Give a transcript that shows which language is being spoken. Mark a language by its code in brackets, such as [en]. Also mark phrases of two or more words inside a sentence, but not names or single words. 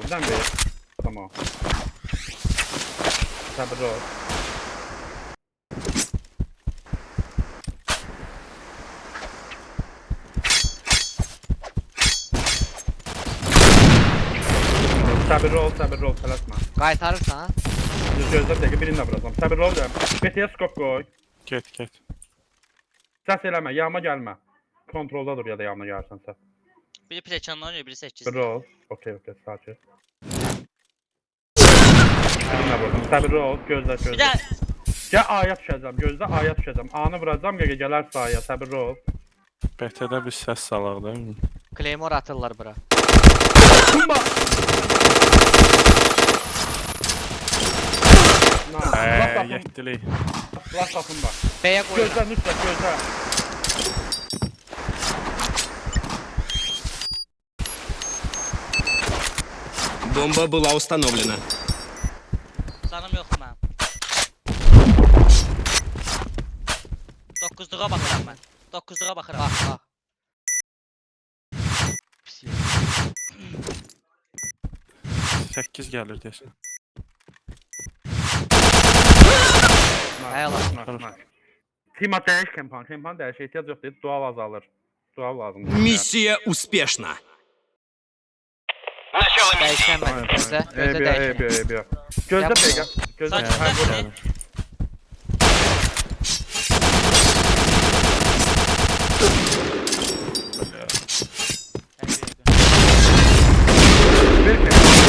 [tr] Bir tane ver. Tamam. Sabırlı ol. Sabırlı ol, [az] tələsmə. qaytarırsan ha. Gözlə bir dəqiqə birini də vuracam. [tr] Sabırlı ol [az] deyəm. BT-yə skop qoy. Get. Səs eləmə, yanıma gəlmə. Kontrolda dur ya da yanıma gəlirsən sən. [tr] Biri plekanla oynuyor, biri 8. Sabırlı ol. Okey, sakin. [az] Birini də vurdum. [tr] Sabırlı ol, gözlə. [az] Bir də Gəl aya düşəcəm, gözlə aya düşəcəm. Anı vuracam, gələr sahaya, [tr] sabırlı ol. BT'de bir ses salaq değil mi? [az] Claymore atırlar bura. Tumba! Yettilik. [tr] Laf atın bak. B'ye koy. [az] Gözlə, Nusrat, gözlə. [ru] Бомба была установлена. [az] canım yox mənim. 9'luğa baxıram mən. 9'luğa baxıram. Bak. Pis yer. 8 gəlir desən. Əla. Tima dəyiş Kempan. Kempan dəyiş ehtiyac yox deyir. Dual azalır. Dual lazımdır. [ru] Миссия успешна. [az] Dəyişənmədim. Gözlə. Gözlə dəyişən. Gözlə [tr] Yapma. [az] dəqiqə. Gözlə. Sakin, Hə, sakin. qoyalım. Bir Kempan.